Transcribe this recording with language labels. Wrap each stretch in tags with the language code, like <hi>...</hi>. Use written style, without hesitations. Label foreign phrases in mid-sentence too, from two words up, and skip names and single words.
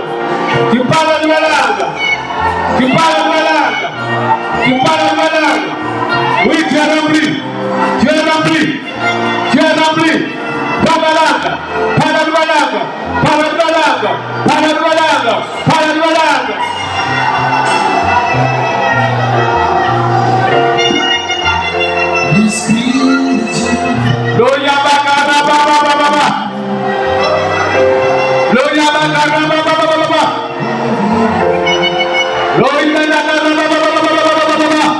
<fr>Tu parles la nouvelle langue. Tu parles la nouvelle langue. Tu parles la nouvelle langue. Oui, tu es rempli. Tu es rempli. Tu es rempli. Parle la langue. Parle la nouvelle langue. Parle la nouvelle langue. Parle la nouvelle langue. Parle la nouvelle langue. Gloria Baba Baba Baba. Gloria Baba Baba Baba Baba. Gloria Baba Baba Baba Baba.</fr>